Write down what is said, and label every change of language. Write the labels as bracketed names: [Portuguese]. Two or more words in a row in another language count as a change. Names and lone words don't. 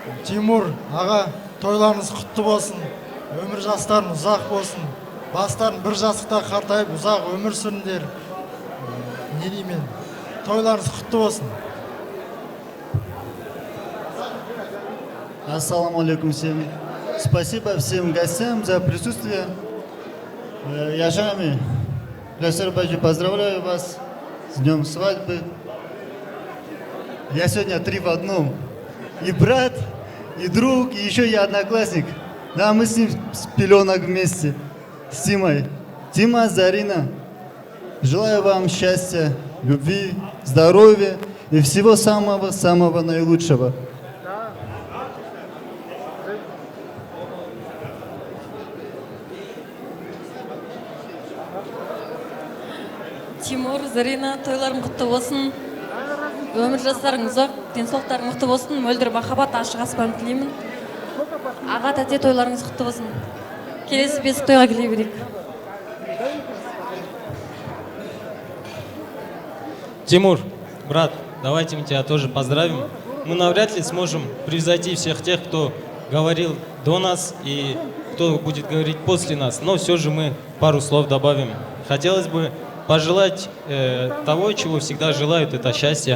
[Kazakh] Тимур аға, тойларыңыз құтты болсын. Өмір жастарың ұзақ болсын. Бастарын бір жастықта қартайып ұзақ өмір сүріңдер. Не деймін? Тойларыңыз құтты болсын. [Arabic] السلام عليكم [Russian] всем. Спасибо всем гостям за присутствие. Яшами, Гюлясар Баджи, поздравляю вас с днем свадьбы. Я сегодня 3 в одном. И брат, и друг, и еще я одноклассник. Да, мы с ним с пеленок вместе, с Тимой. Тима, Зарина, желаю вам счастья, любви, здоровья и всего самого-самого наилучшего. [Kazakh] Тимур, Зарина, тойларың құтты болсын. Өмір жастарың ұзақ, денсаулықтарың мықты болсын. Мөлдір махаббат, ашық аспан тілеймін. Аға, тәте, тойларыңыз құтты болсын. Келесі бесік тойға келе берейік. [Russian] Тимур, брат, давайте мы тебя тоже поздравим. Мы навряд ли сможем превзойти всех тех, кто говорил до нас и кто будет говорить после нас, но все же мы пару слов добавим. Хотелось бы пожелать того, чего всегда желают, это счастье.